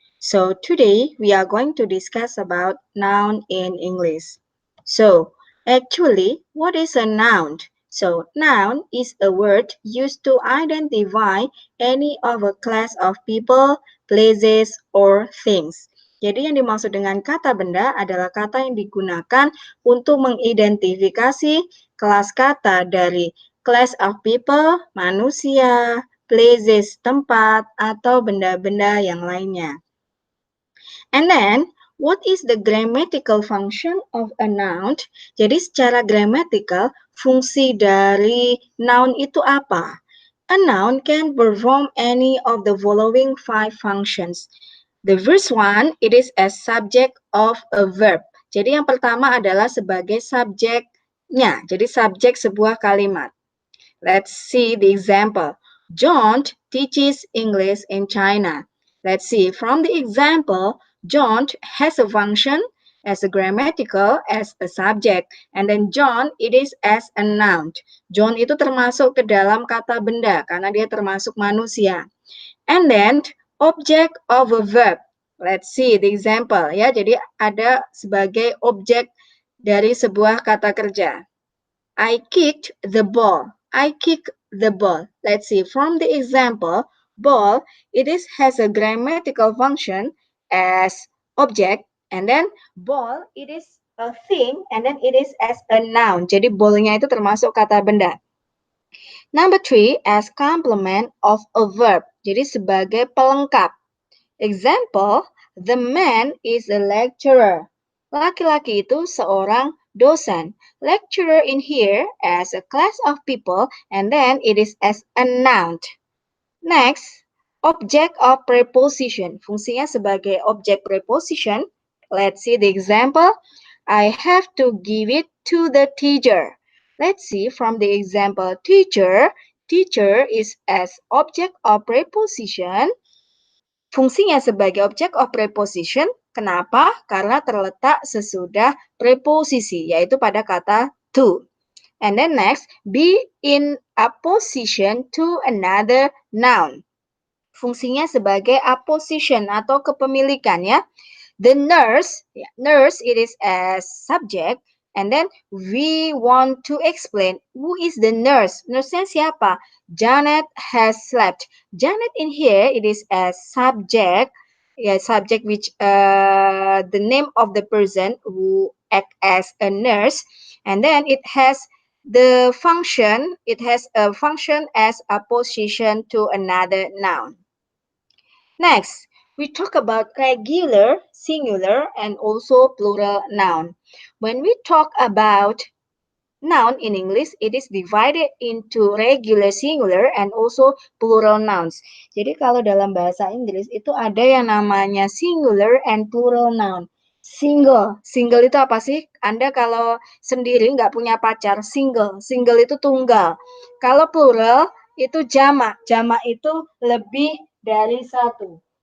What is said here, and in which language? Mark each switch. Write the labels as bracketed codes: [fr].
[en] So today we are going to discuss about noun in English. So actually, what is a noun? So noun is a word used to identify any of a class of people, places, or things. [id] Jadi yang dimaksud dengan kata benda adalah kata yang digunakan untuk mengidentifikasi kelas kata dari [en] class of people, [id] manusia, places, tempat, atau benda-benda yang lainnya. [en] And then, what is the grammatical function of a noun? [id] Jadi secara grammatical, fungsi dari noun itu apa? [en] A noun can perform any of the following 5 functions. The first one, it is a subject of a verb. [id] Jadi yang pertama adalah sebagai subjeknya. Jadi subjek sebuah kalimat. [en] Let's see the example. John teaches English in China. Let's see, from the example, John has a function as a grammatical, as a subject. And then John, it is as a noun. [id] John itu termasuk ke dalam kata benda, karena dia termasuk manusia. [en] And then, object of a verb. Let's see the example ya. [id] Jadi ada sebagai objek dari sebuah kata kerja. [en] I kicked the ball. I kick the ball. Let's see from the example, ball it is has a grammatical function as object, and then ball it is a thing, and then it is as a noun. [id] Jadi ballnya itu termasuk kata benda. [en] Number 3, as complement of a verb. [id] Jadi sebagai pelengkap. [en] Example, the man is a lecturer. [id] Laki-laki itu seorang dosen. [en] Lecturer in here as a class of people, and then it is as a noun. Next, object of preposition. [id] Fungsinya sebagai objek preposition. [en] Let's see the example. I have to give it to the teacher. Let's see from the example teacher. Teacher is as object of preposition. [id] Fungsinya sebagai [en] object of preposition. [id] Kenapa? Karena terletak sesudah preposisi, yaitu pada kata to. [en] And then next, be in a position to another noun. [id] Fungsinya sebagai apposition atau kepemilikan ya. [en] The nurse, nurse it is as subject, and then we want to explain who is the nurse. [id] Nurse-nya siapa? [en] Janet has slept. Janet in here it is as subject, subject which the name of the person who act as a nurse, and then it has the function. It has a function as a position to another noun. Next, we talk about regular, singular, and also plural noun. When we talk about noun in English, it is divided into regular, singular, and also plural nouns. [id] Jadi kalau dalam bahasa Inggris itu ada yang namanya [en] singular and plural noun. [id] Single itu apa sih? Anda kalau sendiri nggak punya pacar, single itu tunggal. Kalau plural itu jamak itu lebih dari satu.